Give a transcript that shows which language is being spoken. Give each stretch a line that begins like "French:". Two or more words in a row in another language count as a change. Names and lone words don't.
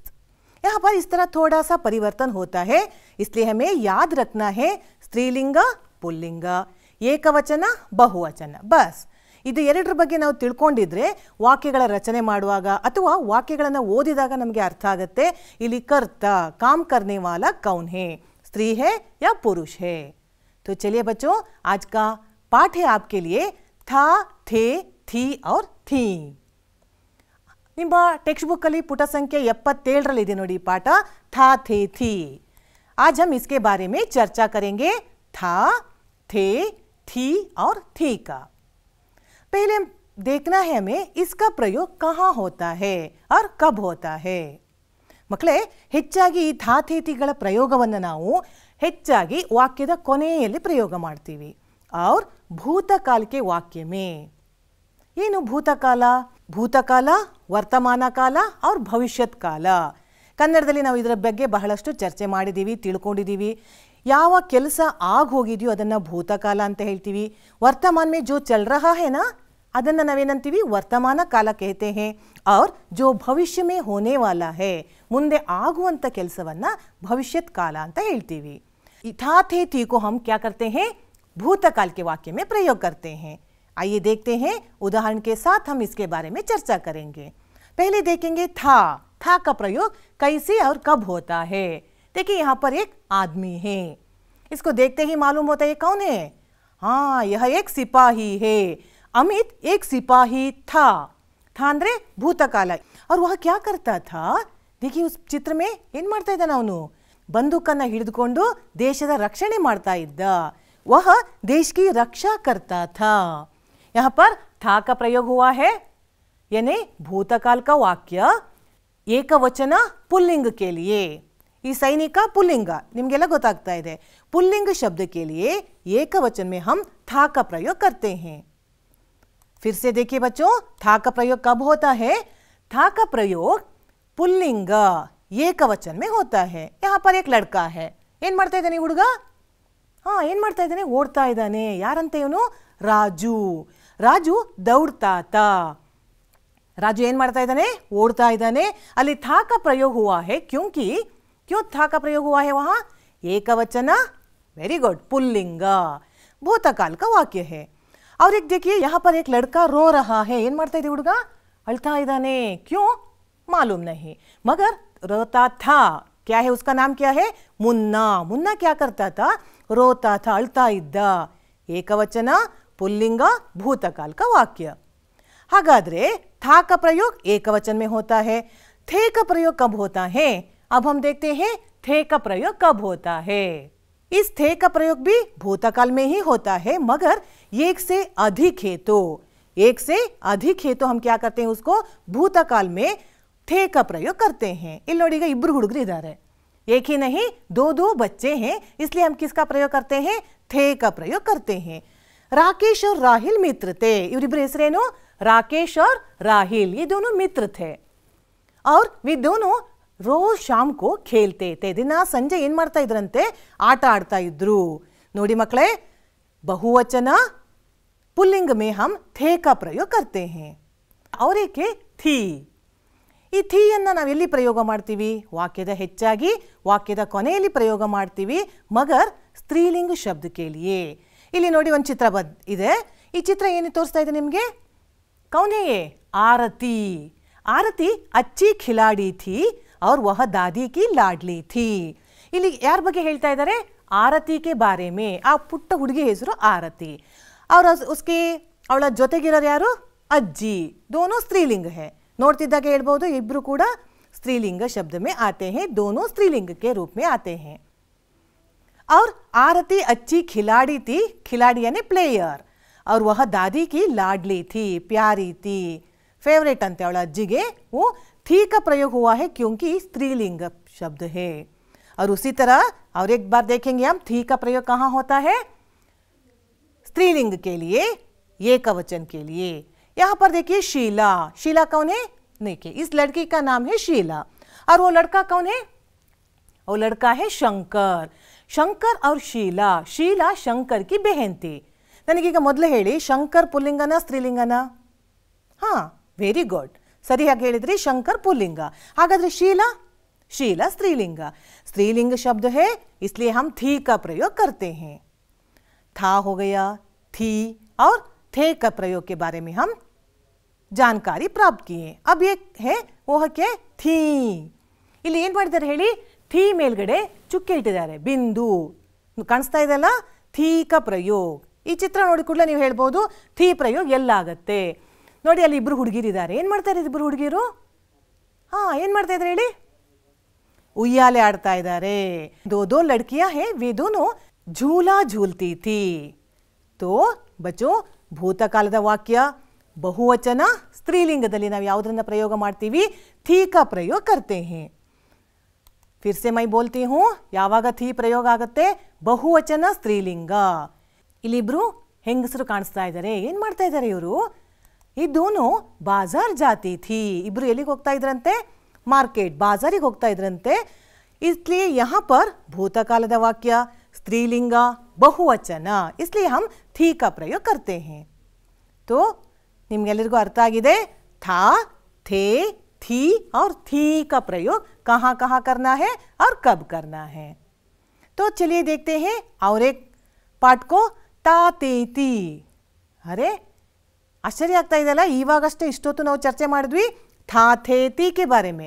Hindi: यहाँ पर इस तरह थोड़ा सा परिवर्तन होता है, इसलिए हमें याद रखना है स्त्रीलिंग पुल्लिंग,
Kannada: ಏಕವಚನ ಬಹುವಚನ, ಬಸ್ ಇದು ಎರಡರ ಬಗ್ಗೆ ನಾವು ತಿಳ್ಕೊಂಡಿದ್ರೆ ವಾಕ್ಯಗಳ ರಚನೆ ಮಾಡುವಾಗ ಅಥವಾ ವಾಕ್ಯಗಳನ್ನು ಓದಿದಾಗ ನಮಗೆ ಅರ್ಥ ಆಗುತ್ತೆ, ಇಲ್ಲಿ ಕರ್ತ,
Hindi: काम करने वाला कौन है, स्त्री है या पुरुष है। तो चलिए बच्चों, आज का पाठ है आपके लिए था, थे, थी और थी।
Kannada: ನಿಮ್ಮ
English: text book
Kannada: ಅಲ್ಲಿ ಪುಟ ಸಂಖ್ಯೆ 77 ಇದೆ ನೋಡಿ ಪಾಠ,
Hindi: था, थे, थी। आज हम इसके बारे में चर्चा करेंगे, था, थे, थी और थी का। पहले देखना है हमें इसका प्रयोग कहाँ होता है और कब होता है।
Kannada: ಮಕ್ಕಳೇ, ಹೆಚ್ಚಾಗಿ ಈ ಥಾ ಥೇ ಥೀಗಳ ಪ್ರಯೋಗವನ್ನು ನಾವು ಹೆಚ್ಚಾಗಿ ವಾಕ್ಯದ ಕೊನೆಯಲ್ಲಿ ಪ್ರಯೋಗ ಮಾಡ್ತೀವಿ,
Hindi: और भूतकाल के वाक्य में।
Kannada: ಏನು ಭೂತಕಾಲ, ಭೂತಕಾಲ, ವರ್ತಮಾನ ಕಾಲ और ಭವಿಷ್ಯತ್ ಕಾಲ। ಕನ್ನಡದಲ್ಲಿ ನಾವು ಇದರ ಬಗ್ಗೆ ಬಹಳಷ್ಟು ಚರ್ಚೆ ಮಾಡಿದ್ದೀವಿ, ತಿಳ್ಕೊಂಡಿದ್ದೀವಿ। ಯಾವ ಕೆಲಸ ಆಗಿ ಹೋಗಿದೆಯೋ ಅದನ್ನು ಭೂತಕಾಲ ಅಂತ ಹೇಳ್ತೀವಿ,
Hindi: वर्तमान में जो चल रहा है ना
Kannada: ಅದನ್ನು ನಾವೇನಂತೀವಿ ವರ್ತಮಾನ ಕಾಲ
Hindi: कहते हैं, और जो भविष्य में होने वाला है
Kannada: ಮುಂದೆ ಆಗುವಂತ ಕೆಲಸವನ್ನು ಭವಿಷ್ಯತ್ ಕಾಲ ಅಂತ ಹೇಳ್ತೀವಿ।
Hindi: था थे थी को हम क्या करते हैं, भूतकाल के वाक्य में प्रयोग करते हैं। आइए देखते हैं, उदाहरण के साथ हम इसके बारे में चर्चा करेंगे। पहले देखेंगे था, था का प्रयोग कैसे और कब होता है। देखिए यहाँ पर एक आदमी है, इसको देखते ही मालूम होता है कौन है, हाँ यह एक सिपाही है। अमित एक सिपाही था, था
Kannada: ಅಂದ್ರೆ ಭೂತಕಾಲ,
Hindi: और वह क्या करता था, देखिए उस चित्र में
Kannada: ಏನು ಮಾಡ್ತಾ ಇದ್ದಾನೆ, ಅವನು ಬಂದೂಕನ್ನು ಹಿಡಿದುಕೊಂಡು ದೇಶದ ರಕ್ಷಣೆ ಮಾಡ್ತಾ ಇದ್ದ,
Hindi: वह देश की रक्षा करता था। यहाँ पर था का प्रयोग हुआ है, यानी भूतकाल का वाक्य ಏಕವಚನ पुल्लिंग के लिए।
Kannada: ಈ ಸೈನಿಕ पुल्लिंग ನಿಮಗೆಲ್ಲ ಗೊತ್ತಾಗ್ತಾ ಇದೆ,
Hindi: पुल्लिंग शब्द के लिए ಏಕವಚನ में हम था का प्रयोग करते हैं। फिर से देखिए बच्चों, था का प्रयोग कब होता है, था का प्रयोग पुल्लिंग ಏಕವಚನ में होता है। यहाँ पर एक लड़का है,
Kannada: ಏನು ಮಾಡ್ತಾ ಇದ್ದಾನೆ ಹುಡುಗ, ಏನು ಮಾಡ್ತಾ ಇದ್ದಾನೆ? ಓಡ್ತಾ ಇದ್ದಾನೆ. ಯಾರಂತ ಇವನು? ರಾಜು. ರಾಜು ದೌಡ್ತಾತ. राजू ಏನು ಮಾಡ್ತಾ ಇದ್ದಾನೆ? ಓಡ್ತಾ ಇದ್ದಾನೆ.
Hindi: ಅಲ್ಲಿ था का प्रयोग हुआ है क्योंकि क्यों था का प्रयोग हुआ है वहाँ? एकवचन,
English: very good,
Hindi: पुल्लिंग, भूतकाल का वाक्य है। और एक देखिए यहाँ पर एक लड़का रो रहा है.
Kannada: ಏನು ಮಾಡ್ತಾ ಇದೆ ಹುಡುಗ? ಅಳ್ತಾ ಇದ್ದಾನೆ.
Hindi: क्यों? मालूम नहीं, मगर रोता था. क्या है उसका नाम? क्या है? मुन्ना. मुन्ना क्या करता था? रोता था,
Kannada: ಅಳ್ತಾ ಇದ್ದ.
Hindi: ಏಕವಚನ, पुल्लिंग, भूतकाल का वाक्य. हागाद्रे था का प्रयोग एकवचन में होता है. थे का प्रयोग कब होता है? अब हम देखते हैं थे का प्रयोग कब होता है. इस थे का प्रयोग भी भूतकाल में ही होता है, मगर एक से अधिक है तो एक से अधिक है तो हम क्या करते हैं? उसको भूतकाल में थे का प्रयोग करते हैं.
Kannada: ಇಲ್ಲಿ ನೋಡಿ, ಈಗ ಇಬ್ಬರು ಹುಡುಗರು ಇದ್ದಾರೆ.
Hindi: एक ही नहीं, दो दो बच्चे हैं, इसलिए हम किसका प्रयोग करते हैं? थे का प्रयोग करते हैं. राकेश और राहिल मित्र थे.
Kannada: ಇವರಿಬ್ಬರ ಹೆಸರೇನು?
Hindi: राकेश और राहिल. ये दोनों मित्र थे और वे दोनों रोज शाम को खेलते थे.
Kannada: ದಿನ ಸಂಜೆ ಏನು ಮಾಡ್ತಾ ಇದ್ರಂತೆ? ಆಟ ಆಡ್ತಾ ಇದ್ರು. ನೋಡಿ ಮಕ್ಕಳೇ,
Hindi: बहुवचन पुल्लिंग में हम थे का प्रयोग करते हैं. और एक है थी.
Kannada: ಈ ಥೀ ಅನ್ನು ನಾವು ಎಲ್ಲಿ ಪ್ರಯೋಗ ಮಾಡ್ತೀವಿ? ವಾಕ್ಯದ ಹೆಚ್ಚಾಗಿ ವಾಕ್ಯದ ಕೊನೆಯಲ್ಲಿ ಪ್ರಯೋಗ ಮಾಡ್ತೀವಿ, ಮಗರ್ ಸ್ತ್ರೀಲಿಂಗ ಶಬ್ದ ಕೇಳಿಯೇ. ಇಲ್ಲಿ ನೋಡಿ, ಒಂದು ಚಿತ್ರ ಇದೆ. ಈ ಚಿತ್ರ ಏನು ತೋರಿಸ್ತಾ ಇದೆ ನಿಮಗೆ?
Hindi: कौन है ये? आरती. आरती अच्छी खिलाड़ी थी और वह दादी की लाडली थी.
Kannada: ಇಲ್ಲಿ ಯಾರ ಬಗ್ಗೆ ಹೇಳ್ತಾ ಇದ್ದಾರೆ? ಆರತಿ
Hindi: के बारे में.
Kannada: ಆ ಪುಟ್ಟ ಹುಡುಗಿ ಹೆಸರು ಆರತಿ.
Hindi: और उसके
Kannada: ಅವಳ ಜೊತೆಗಿರೋರು ಯಾರು? ಅಜ್ಜಿ.
Hindi: दोनों स्त्रीलिंग है.
Kannada: ನೋಡ್ತಿದ್ದಾಗ ಹೇಳ್ಬೋದು, ಇಬ್ರು ಕೂಡ
Hindi: स्त्रीलिंग शब्द में आते हैं, दोनों स्त्रीलिंग के रूप में आते हैं. और आरती अच्छी खिलाड़ी थी. खिलाड़ी यानी प्लेयर. और वह दादी की लाडली थी, प्यारी थी, फेवरेट
Kannada: ಅಂತೆ ಅವಳ ಅಜ್ಜಿಗೆ.
Hindi: वो थी का प्रयोग हुआ है क्योंकि स्त्रीलिंग शब्द है. और उसी तरह और एक बार देखेंगे हम थी का प्रयोग कहाँ होता है? स्त्रीलिंग के लिए, एकवचन के लिए. यहाँ पर देखिए शीला. शीला कौन है? देखिए, इस लड़की का नाम है शीला. और वो लड़का कौन है? वो लड़का है शंकर. शंकर और शीला. शीला शंकर की बहन थी.
Kannada: ನನಗೀಗ ಮೊದಲು ಹೇಳಿ, ಶಂಕರ್ ಪುಲ್ಲಿಂಗನ ಸ್ತ್ರೀಲಿಂಗನ? ಹಾಂ,
English: very good,
Kannada: ಸರಿಯಾಗಿ ಹೇಳಿದ್ರಿ. ಶಂಕರ್ ಪುಲ್ಲಿಂಗ. ಹಾಗಾದ್ರೆ ಶೀಲಾ?
Hindi: शीला स्त्रीलिंग. स्त्रीलिंग शब्द है, इसलिए हम थी का प्रयोग करते हैं. था हो गया, थी और थे का प्रयोग के बारे में हम जानकारी प्राप्त किए. अब एक है वो है क्या? थी.
Kannada: ಇಲ್ಲಿ ಏನು ಮಾಡಿದ್ದಾರೆ ಹೇಳಿ? ಥೀ ಮೇಲ್ಗಡೆ ಚುಕ್ಕೆ ಇಟ್ಟಿದ್ದಾರೆ, ಬಿಂದು ಕಾಣಿಸ್ತಾ ಇದೆಲ್ಲ.
Hindi: ಥೀ का प्रयोग.
Kannada: ಈ ಚಿತ್ರ ನೋಡಿ ಕೂಡಲೇ ನೀವು ಹೇಳ್ಬೋದು ಥೀ ಪ್ರಯೋಗ ಎಲ್ಲಾಗತ್ತೆ. ನೋಡಿ, ಅಲ್ಲಿ ಇಬ್ಬರು ಹುಡುಗಿರಿದ್ದಾರೆ. ಏನು ಮಾಡ್ತಾ ಇದ್ದಾರೆ ಇಬ್ಬರು ಹುಡುಗಿರು? ಹಾಂ, ಏನು ಮಾಡ್ತಾ ಇದ್ದಾರೆ ಹೇಳಿ? ಉಯ್ಯಾಲೆ ಆಡ್ತಾ ಇದ್ದಾರೆ.
Hindi: दो लड़कियां हैं, वे दोनों झूला झूलती थी. तो बच्चों,
Kannada: ಭೂತಕಾಲದ ವಾಕ್ಯ ಬಹುವಚನ ಸ್ತ್ರೀಲಿಂಗದಲ್ಲಿ ನಾವು ಯಾವುದನ್ನ ಪ್ರಯೋಗ ಮಾಡ್ತೀವಿ?
Hindi: ಥೀ का प्रयोग करते हैं. फिर से मैं बोलती हूँ,
Kannada: ಯಾವಾಗ ಥೀ ಪ್ರಯೋಗ ಆಗುತ್ತೆ? ಬಹುವಚನ ಸ್ತ್ರೀಲಿಂಗ. ಇಲ್ಲಿಬ್ರು ಹೆಂಗಸರು ಕಾಣಿಸ್ತಾ ಇದ್ದಾರೆ. ಏನು ಮಾಡ್ತಾ ಇದ್ದಾರೆ ಇವರು? ಈ
Hindi: दोनों बाज़ार जाती थी.
Kannada: ಇಬ್ರು ಎಲ್ಲಿಗೆ ಹೋಗ್ತಾ ಇದ್ರಂತೆ? ಮಾರ್ಕೆಟ್, ಬಾಜಾರಿಗೆ ಹೋಗ್ತಾ ಇದ್ರಂತೆ.
Hindi: इसलिए यहाँ पर भूतकालದ वाक्य स्त्रीलिंग बहुवचन, इसलिए हम थी का प्रयोग करते हैं.
Kannada: तो निम्ಗೆಲ್ಲರಿಗೂ ಅರ್ಥ ಆಗಿದೆ?
Hindi: था, थे, थी और थी का प्रयोग कहाँ कहाँ करना है और कब करना है. तो चलिए देखते हैं और एक पाठ को. ता ते ती. अरे आश्चर्य
Kannada: ಆಗ್ತಾ ಇದೆಯಲ್ಲ, ಇವಾಗಷ್ಟೇ ಇಷ್ಟೊತ್ತು ನಾವು ಚರ್ಚೆ ಮಾಡಿದ್ವಿ
Hindi: था थे ती के बारे में.